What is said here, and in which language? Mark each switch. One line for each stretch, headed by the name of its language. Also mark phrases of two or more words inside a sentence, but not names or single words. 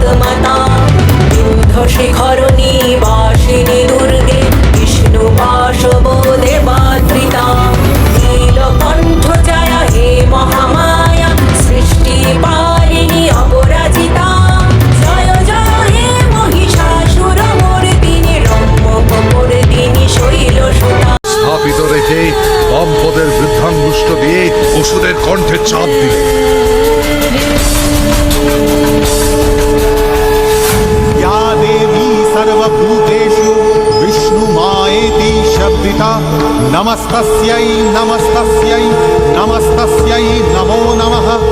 Sanskrit: মাতা, বিন্ধ শিখর নিবাসিনী দুর্গে, বিষ্ণু বাসবদে বাদ্রিতা, নীলকণ্ঠ জয়া হে মহামায়া, সৃষ্টি পারিণী অপরাজিতা, জয় জয় হে মহিষাসুর মর্দিনী, রম্য কপর্দিনী শৈল সুতা।
Bangla: স্থাপিত রেখে দম্পদের বৃদ্ধাঙ্গুষ্ঠ দিয়ে অসুরের কণ্ঠে চাপ দিলে।
Sanskrit: या देवी सर्वभूतेषु विष्णुमायेति शब्दिता, नमस्तस्यै नमस्तस्यै नमस्तस्यै नमो नमः।